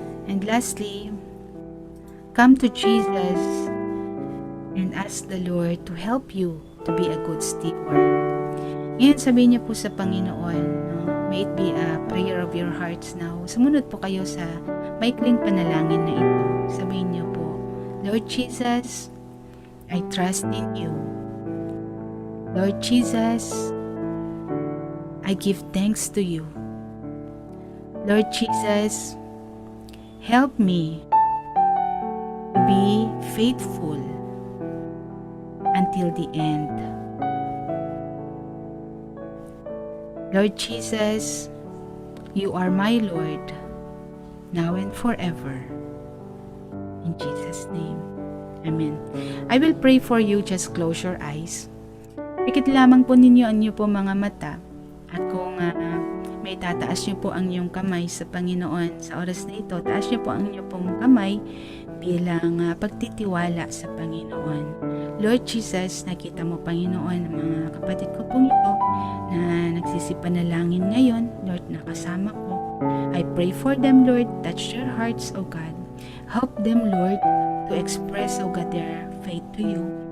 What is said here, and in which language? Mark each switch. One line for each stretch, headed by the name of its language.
English: And lastly, come to Jesus and ask the Lord to help you to be a good steward.
Filipino: Ngayon sabihin niyo po sa Panginoon,
English: may it be a prayer of your hearts now.
Filipino: Sumunod po kayo sa maikling panalangin na ito. Sabihin niyo po,
English: Lord Jesus, I trust in you. Lord Jesus, I give thanks to you. Lord Jesus, help me to be faithful until the end. Lord Jesus, you are my Lord, now and forever. In Jesus' name, Amen. I will pray for you. Just close your eyes.
Filipino: Pikit lamang po ninyo ang inyo po mga mata. At kung may tataas niyo po ang inyong kamay sa Panginoon sa oras na ito, taas niyo po ang inyong pong kamay bilang pagtitiwala sa Panginoon. Lord Jesus, nakita mo Panginoon ang mga kapatid ko pong ito na nagsisipanalangin ngayon.
English: Lord,
Filipino: nakasama ko.
English: I pray for them, Lord. Touch their hearts, O God. Help them, Lord, to express, O God, their faith to you.